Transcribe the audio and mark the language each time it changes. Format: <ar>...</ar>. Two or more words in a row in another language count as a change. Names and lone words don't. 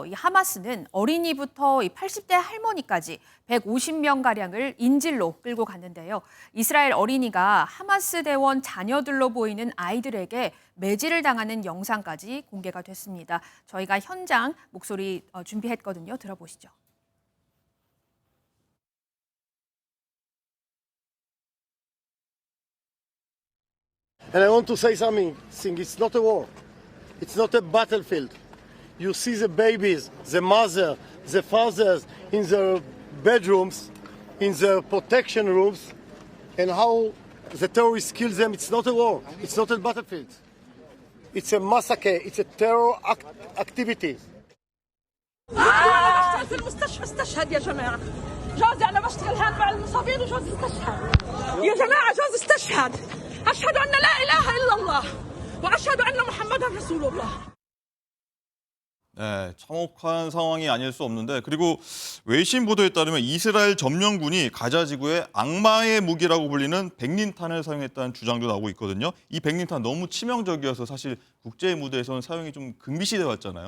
<ko>이 하마스는 어린이부터 80대 할머니까지 150명가량을 인질로 끌고 갔는데요. 이스라엘 어린이가 하마스 대원 자녀들로 보이는 아이들에게 매질을 당하는 영상까지 공개가 됐습니다. 저희가 현장 목소리 준비했거든요. 들어보시죠.</ko> <en>And I want to say something. It's not a war. It's not a battlefield. You see the babies, the mother, the fathers in their bedrooms, in their protection rooms, and how the terrorists kill them. It's not a war. It's not a battlefield. It's a massacre. It's a terror activity.</en> <ar>في المستشفى استشهد يا جماعة. جوزي أنا بشتغل هان مع المصابين وجوزي استشهد. يا جماعة جوزي استشهد. أشهد أن لا إله إلا الله وأشهد أن محمدا رسول الله.</ar> <ko>네, 참혹한 상황이 아닐 수 없는데 그리고 외신 보도에 따르면 이스라엘 점령군이 가자 지구에 악마의 무기라고 불리는 백린탄을 사용했다는 주장도 나오고 있거든요. 이 백린탄 너무 치명적이어서 사실 국제 무대에서는 사용이 좀 금기시돼 왔잖아요.</ko>